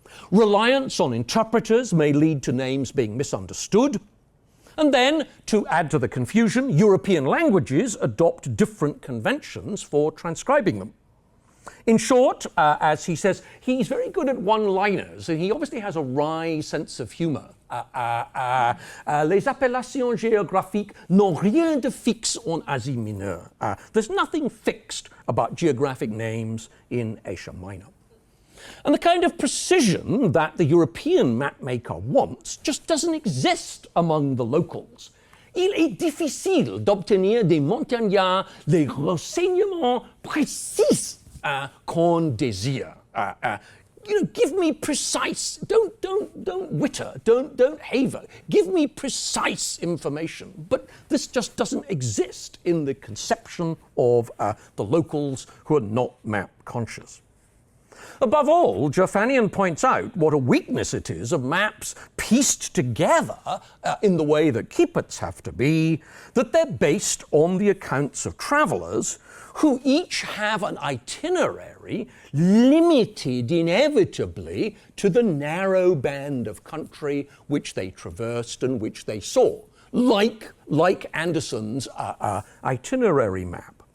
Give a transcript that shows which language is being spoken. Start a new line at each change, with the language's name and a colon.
English: Reliance on interpreters may lead to names being misunderstood. And then, to add to the confusion, European languages adopt different conventions for transcribing them. In short, as he says, he's very good at one-liners, and he obviously has a wry sense of humour.
French: Les appellations géographiques n'ont rien de fixe en Asie Mineure.
English: There's nothing fixed about geographic names in Asia Minor. And the kind of precision that the European mapmaker wants just doesn't exist among the locals.
French: Il est difficile d'obtenir des montagnards les renseignements précis qu'on désire.
English: give me precise, don't witter, don't haver, give me precise information. But this just doesn't exist in the conception of the locals who are not map conscious. Above all, Gerfanian points out what a weakness it is of maps pieced together in the way that Kieperts have to be, that they're based on the accounts of travellers who each have an itinerary limited inevitably to the narrow band of country which they traversed and which they saw, like Anderson's itinerary map.